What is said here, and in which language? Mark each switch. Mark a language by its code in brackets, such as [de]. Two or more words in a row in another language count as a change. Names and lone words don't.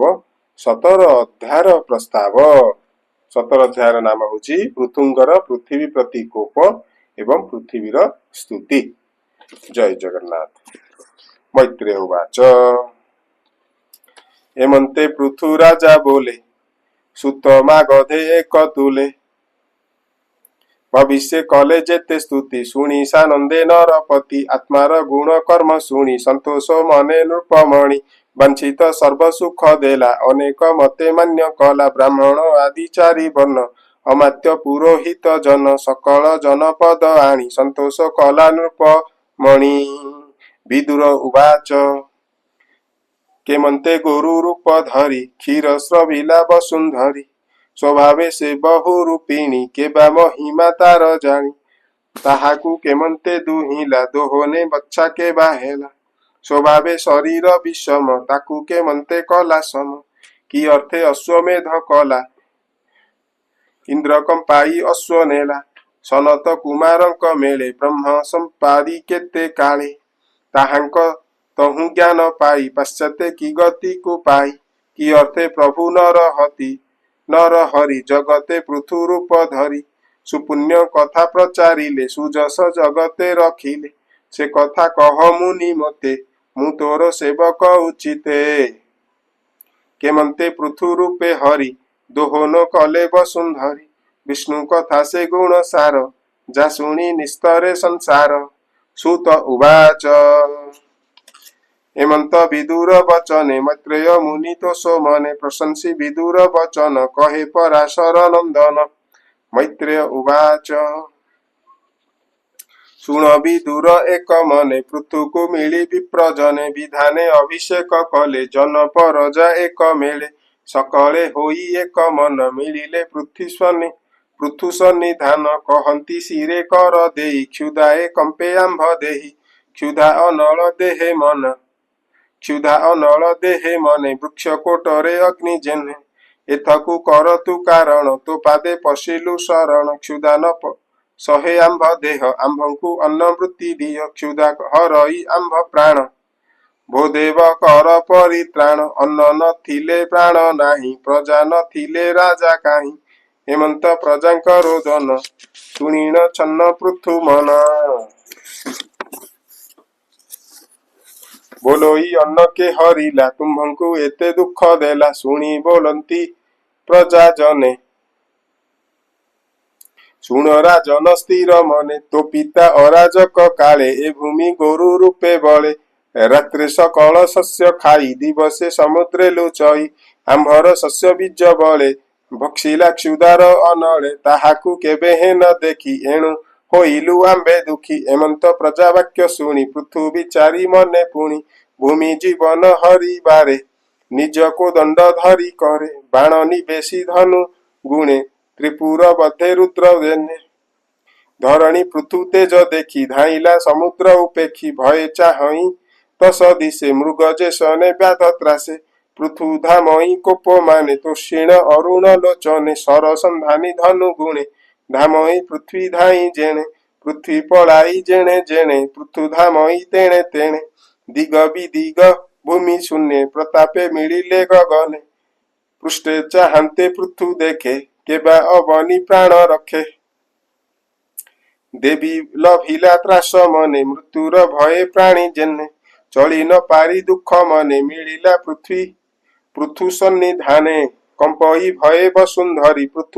[or] 17 ଅଧ୍ୟାୟର ପ୍ରସ୍ତାବ। 17 ଅଧ୍ୟାୟର ନାମ ହେଉଛି ପୃଥୁଙ୍କର ପୃଥ୍ୱୀ ପ୍ରତି କୋପ ଏବଂ ପୃଥ୍ୱୀର ସ୍ତୁତି। ଜୟ ଜଗନ୍ନାଥ। ମୈତ୍ରେୟ ଉବାଚ ଏମନ୍ତେ ପୃଥୁରାଜା ବୋଲେ ସୁତମା ଗଧେ ଏକ ତୁଲେ ଭବିଷ୍ୟ କଲେ ଯେତେ ସ୍ତୁତି ଶୁଣି ସାନନ୍ଦେ ନରପତି ଆତ୍ମାର ଗୁଣ କର୍ମ ଶୁଣି ସନ୍ତୋଷ ମନେ ନୃପମଣି ବଞ୍ଚିତ ସର୍ବ ସୁଖ ଦେଲା ଅନେକ ମତେ ମାନ୍ୟ କଲା ବ୍ରାହ୍ମଣ ଆଦି ଚାରି ବର୍ଣ୍ଣ ଅମାତ୍ୟ ପୁରୋହିତ ଜନ ସକଳ ଜନପଦ ଆଣି ସନ୍ତୋଷ କଲା ନୃପମଣି। ବିଦୁର ଉବାଚ କେମନ୍ତେ ଗୁରୁ ରୂପ ଧରି କ୍ଷୀର ସ୍ରବିଲା ବସୁନ୍ଧରୀ ସ୍ୱଭାବେ ସେ ବହୁରୂପିଣୀ କେବା ମହିମା ତାର ଜାଣି ତାହାକୁ କେମନ୍ତେ ଦୁହିଲା ଦୋହନେ ବଚ୍ଛା କେ ବାହେଲା ସ୍ୱଭାବେ ଶରୀର ବିଷମ ତାକୁ କେମନ୍ତେ କଲା ସମ କି ଅର୍ଥେ ଅଶ୍ୱମେଧ କଲା ଇନ୍ଦ୍ର କମ୍ପାଇ ଅଶ୍ୱ ନେଲା ସନତ କୁମାରଙ୍କ ମେଳେ ବ୍ରହ୍ମ ସମ୍ପାଦି କେତେ କାଳେ ତାହାଙ୍କ ତହୁ ଜ୍ଞାନ ପାଇ ପଶ୍ଚାତେ କି ଗତି କୁ ପାଇ କି ଅର୍ଥେ ପ୍ରଭୁ ନର ହରି ଜଗତେ ପୃଥୁ ରୂପ ଧରି ସୁପୁଣ୍ୟ କଥା ପ୍ରଚାରିଲେ ସୁଯଶ ଜଗତେ ରଖିଲେ ସେ କଥା କହ ମୁନି ମତେ ମୁ ତୋର ସେବକ ଉଚିତେ କେମନ୍ତେ ପୃଥୁ ରୂପେ ହରି ଦୋହନ କଲେ ବସୁନ୍ଧରୀ ବିଷ୍ଣୁ କଥା ସେ ଗୁଣ ସାର ଯା ଶୁଣି ନିସ୍ତରେ ସଂସାର। ସୁତ ଉବାଚ ହେମନ୍ତ ବିଦୁର ବଚନେ ମୈତ୍ରେୟ ମୁନି ତୋ ସୋମନେ ପ୍ରଶଂସି ବିଦୁର ବଚନ କହେ ପରାଶର ନନ୍ଦନ। ମୈତ୍ରେୟ ଉବାଚ ଶୁଣ ବିଦୁର ଏକ ମନେ ପୃଥୁ କୁ ମିଳି ବିପ୍ରଜନେ ବିଧାନେ ଅଭିଷେକ କଲେ ଜନ ପରଜା ଏକ ମେଳେ ସକଳେ ହୋଇ ଏକ ମନ ମିଳିଲେ ପୃଥୁ ସନ୍ନିଧାନ କହନ୍ତି ଶିରେ କର ଦେଇ କ୍ଷୁଧାଏ କମ୍ପେ ଆମ୍ଭ ଦେହି କ୍ଷୁଧା ଅନଳ ଦେହେ ମନ କ୍ଷୁଧା ଅନଳ ଦେହେ ମନେ ବୃକ୍ଷ କୋଟରେ ଅଗ୍ନି ଯେଣେ ଏଥକୁ କର ତୁ କାରଣ ତୋ ପାଦେ ପଶିଲୁ ଶରଣ କ୍ଷୁଧା ନ ସହେ ଆମ୍ଭ ଦେହ ଆମ୍ଭଙ୍କୁ ଅନ୍ନ ବୃତ୍ତି ଦିଅ କ୍ଷୁଧା ହରଇ ଆମ୍ଭ ପ୍ରାଣ ଭୋଦେବ କର ପରିତ୍ରାଣ ଅନ୍ନ ନ ଥିଲେ ପ୍ରାଣ ନାହିଁ ପ୍ରଜା ନ ଥିଲେ ରାଜା କାହିଁ ହେମନ୍ତ ପ୍ରଜାଙ୍କ ରୋଦନ ଶୁଣିଣ ଛନ୍ନ ପୃଥୁ ମନ ବୋଲଇ ଅନ୍ନ କେ ହରିଲା ତୁମ୍ଭଙ୍କୁ ଏତେ ଦୁଃଖ ଦେଲା ଶୁଣି ବୋଲନ୍ତି ପ୍ରଜା ଜନେ ଶୁଣ ରାଜନ ସ୍ଥିର ମନେ ତୋ ପିତା ଅରାଜକ କାଳେ ଏ ଭୂମି ଗୋରୁ ରୂପେ ବଳେ ରାତ୍ରେ ସକଳ ଶସ୍ୟ ଖାଇ ଦିବସେ ସମୁଦ୍ରେ ଲୁଚଇ ଆମ୍ଭର ଶସ୍ୟ ବୀଜ ବଳେ ଭକ୍ଷିଲା କ୍ଷୁଧାର ଅନଳେ ତାହାକୁ କେବେ ହେ ନ ଦେଖି ଏଣୁ ହୋଇଲୁ ଆମ୍ଭେ ଦୁଃଖୀ ଏମନ୍ତ ପ୍ରଜା ବାକ୍ୟ ଶୁଣି ପୃଥୁ ବିଚାରି ମନେ ପୁଣି ଭୂମି ଜୀବନ ହରି ବାରେ ନିଜ କୋ ଦଣ୍ଡ ଧରି କରେ ବାଣ ନିବେଶି ଧନୁ ଗୁଣେ ତ୍ରିପୁର ବଧେ ରୁଦ୍ର ଦେନେ ଧରଣୀ ପୃଥୁ ତେଜ ଦେଖି ଧାଇଲା ସମୁଦ୍ର ଉପେକ୍ଷି ଭୟ ଚାହଇ ତସ ଦିଶେ ମୃଗ ଯେସନେ ବ୍ୟାଧ ତ୍ରାସେ ପୃଥୁ ଧାମଇ କୋପ ମାନେ ତୋଷିଣ ଅରୁଣ ଲୋଚନେ ଶର ସନ୍ଧାନି ଧନୁ ଗୁଣେ ଧାମଇ ପୃଥ୍ୱୀ ଧାଇ ଯେଣେ ପୃଥ୍ୱୀ ପଳାଇ ଯେଣେ ଯେଣେ ପୃଥୁ ଧାମଇ ତେଣେ ତେଣେ ଦିଗ ବିଦିଗ ଭୂମି ଶୂନ୍ୟ ପ୍ରତାପେ ମିଳିଲେ ଗଗନେ ପୃଷ୍ଠେ ଚାହନ୍ତେ ପୃଥୁ ଦେଖେ କେବା ଅବନୀ ପ୍ରାଣ ରଖେ ଦେବୀ ଲଭିଲା ତ୍ରାସ ମନେ ମୃତ୍ୟୁର ଭୟେ ପ୍ରାଣୀ ଯେଣେ ଚଳି ନ ପାରି ଦୁଃଖ ମନେ ମିଳିଲା ପୃଥୁ ସନ୍ନିଧାନେ କମ୍ପଇ ଭୟେ ବସୁନ୍ଧରୀ ପୃଥୁ